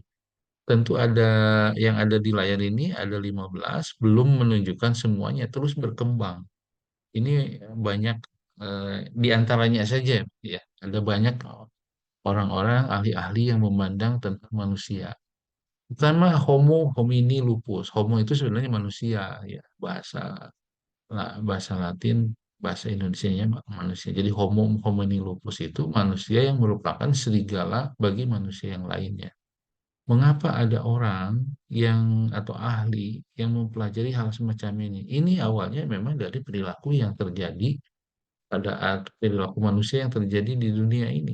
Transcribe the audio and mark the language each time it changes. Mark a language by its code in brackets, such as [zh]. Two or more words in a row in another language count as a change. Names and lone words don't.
[id] Tentu ada yang ada di layar ini ada 15, belum menunjukkan semuanya, terus berkembang. Ini banyak di antaranya saja, ya, ada banyak orang-orang ahli-ahli yang memandang tentang manusia. Pertama, [la] Homo homini lupus. [id] Homo itu sebenarnya manusia, ya, bahasa Latin, bahasa Indonesianya manusia. Jadi [la] Homo homini lupus [id] itu manusia yang merupakan serigala bagi manusia yang lainnya. Mengapa ada orang yang atau ahli yang mempelajari hal semacam ini? Ini awalnya memang dari perilaku yang terjadi pada perilaku manusia yang terjadi di dunia ini.